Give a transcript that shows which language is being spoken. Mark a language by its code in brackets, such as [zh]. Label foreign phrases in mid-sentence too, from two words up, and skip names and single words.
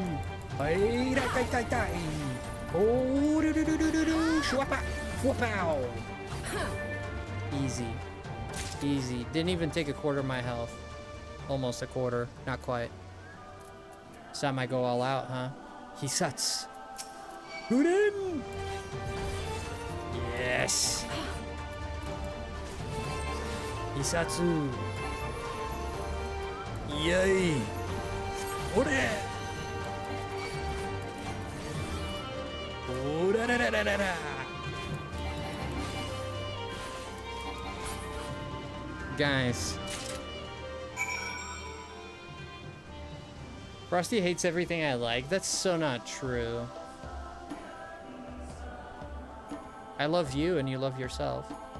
[en] Ay, tai tai tai! Oh, do do do do do do! Shwapa! Whoop-ow! Easy. Easy. Didn't even take a quarter of my health. Almost a quarter. Not quite. This time I go all out, huh? [ja] 必殺。風林! Yes! 必殺! Yay! 俺! Oh-da-da-da-da-da-da! [en] Guys. Frosty hates everything I like. That's so not true. I love you and you love yourself.